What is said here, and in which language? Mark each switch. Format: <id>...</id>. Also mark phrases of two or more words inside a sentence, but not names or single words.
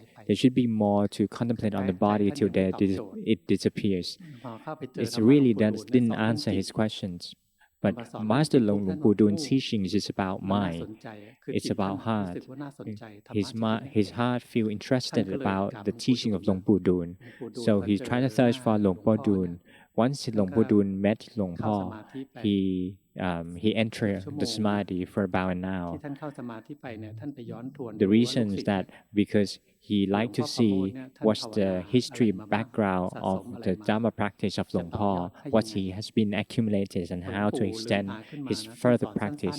<en>There should be more to contemplate on the body till it disappears. It really didn't answer his questions. But Master Luang Pu Dun's teaching is about mind. It's about heart. His heart feel interested about the teaching of Luang Pu Dun. So he's trying to search for Luang Pu Dun. Once Luang Pu Dun met Luang Por, he entered the samadhi for about an hour. The reason is that because he liked to see what's the history background of the Dhamma practice of Luang Por, what he has been accumulated, and how to extend his further practice.</en>